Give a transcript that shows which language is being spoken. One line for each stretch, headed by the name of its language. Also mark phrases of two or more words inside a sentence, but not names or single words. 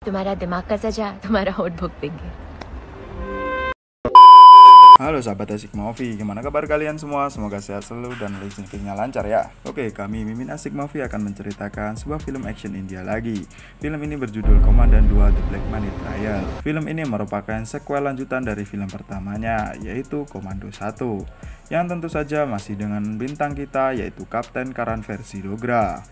Hindi: तुम्हारा दिमाग का सजा तुम्हारा होठ भोग देंगे।
Indonesian: Halo sahabat Asik Movie, gimana kabar kalian semua? Semoga sehat selalu dan rezekinya lancar ya. Oke, kami Mimin Asik Movie akan menceritakan sebuah film action India lagi. Film ini berjudul Komandan 2 The Black Money Trial. Film ini merupakan sequel lanjutan dari film pertamanya, yaitu Komando 1, yang tentu saja masih dengan bintang kita, yaitu Kapten Karan versi Dogra.